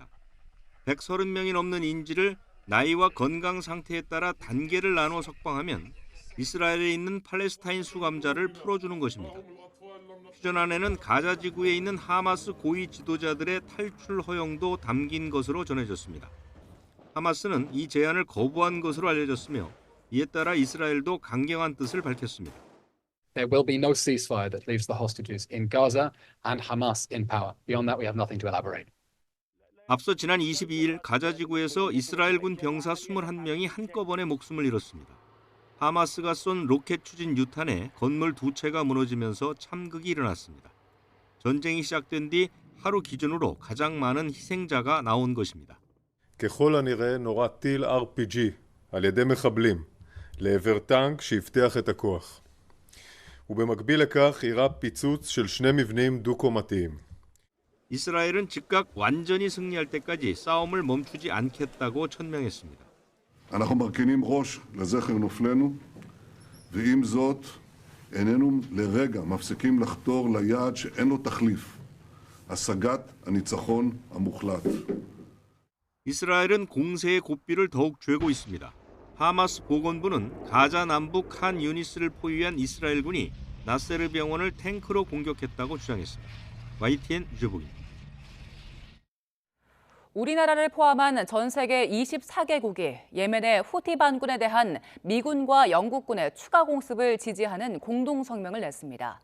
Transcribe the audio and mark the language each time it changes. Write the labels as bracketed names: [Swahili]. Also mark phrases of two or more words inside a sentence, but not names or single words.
[Korean] 130명이 넘는 인질을 나이와 건강 상태에 따라 단계를 나누어 석방하면 이스라엘에 있는 팔레스타인 수감자를 풀어주는 것입니다. 휴전안에는 가자 지구에 있는 하마스 고위 지도자들의 탈출 허용도 담긴 것으로 전해졌습니다. 하마스는 이 제안을 거부한 것으로 알려졌으며 이에 따라 이스라엘도 강경한 뜻을 밝혔습니다. [English] There will be no ceasefire that leaves the hostages in Gaza and Hamas in power. Beyond that, we have nothing to elaborate. [Korean] 앞서 지난 22일 가자 지구에서 이스라엘군 병사 21명이 한꺼번에 목숨을 잃었습니다. 하마스가 쏜 로켓 추진 유탄에 건물 2채가 무너지면서 참극이 일어났습니다. 전쟁이 시작된 뒤 하루 기준으로 가장 많은 희생자가 나온 것입니다. [Hebrew] ככל הנראה נורה טיל RPG על ידי מחבלים לעבר טנק שהבטיח את הכוח. ובמקביל לכך אירע פיצוץ של 2 מבנים דו-קומתיים. [Korean] 이스라엘은 즉각 완전히 승리할 때까지 싸움을 멈추지 않겠다고 천명했습니다. [Hebrew] אנחנו מרכינים ראש לזכר נופלנו, ועם זאת איננו לרגע מפסיקים לחתור ליעד שאין לו תחליף, השגת הניצחון המוחלט. [Korean] 이스라엘은 공세의 고삐를 더욱 쬐고 있습니다. 하마스 보건부는 가자 남부 칸 유니스를 포위한 이스라엘군이 나세르 병원을 탱크로 공격했다고 주장했습니다. YTN 유보입니다. 우리나라를 포함한 전 세계 24개국이 예멘의 후티 반군에 대한 미군과 영국군의 추가 공습을 지지하는 공동 성명을 냈습니다.